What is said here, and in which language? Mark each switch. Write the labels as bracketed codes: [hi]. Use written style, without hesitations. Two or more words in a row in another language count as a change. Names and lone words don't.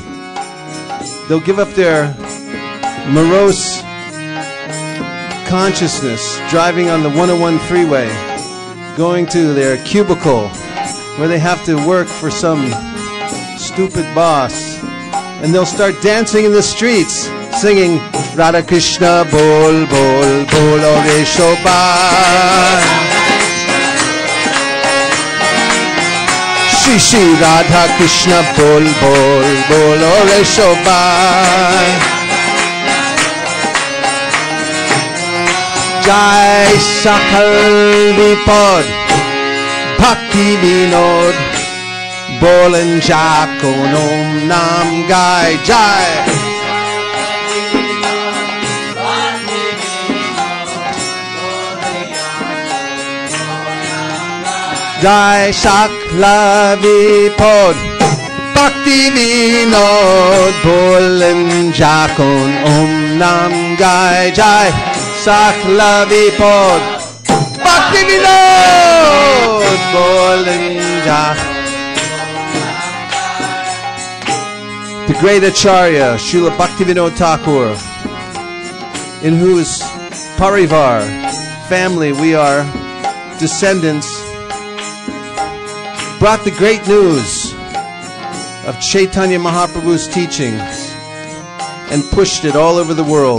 [en] They'll give up their morose consciousness, driving on the 101 freeway, going to their cubicle where they have to work for some stupid boss, and they'll start dancing in the streets, singing [bn] রাধা কৃষ্ণ বল বল বলো রে সবাই. শ্রী শ্রী রাধা কৃষ্ণ বল বল বলো রে সবাই. জয় সকল বিপদ ভক্তি বিনোদ বলেন যখন ও নাম গাই জয়. জয় সকল বিপদ ভক্তি বিনোদ বলেন যখন ও নাম গাই জয়. সকল বিপদ ভক্তি বিনোদ বলেন যখন. [en] The great Acharya, Srila Bhaktivinoda Thakur, in whose parivar, family, we are descendants, brought the great news of Chaitanya Mahaprabhu's teachings and pushed it all over the world.